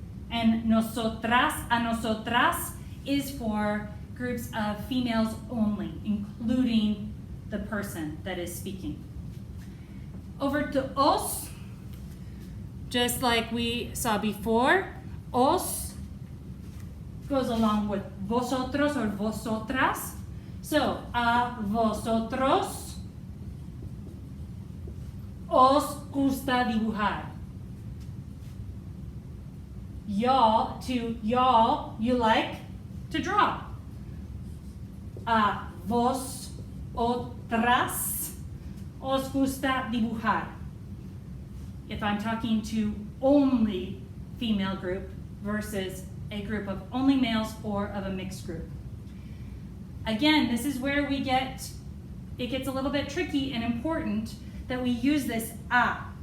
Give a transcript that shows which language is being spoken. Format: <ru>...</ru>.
<en>And nosotras, a nosotras, is for groups of females only, including the person that is speaking. Over to os, just like we saw before, os goes along with vosotros or vosotras.</en> <es>So, a vosotros os gusta dibujar.</es> <en>Y'all, to y'all, you like to draw.</en> <es>A vos otras os gusta dibujar.</es> <en>If I'm talking to only female group versus a group of only males or of a mixed group. Again, this is where it gets a little bit tricky and important that we use this a.</en>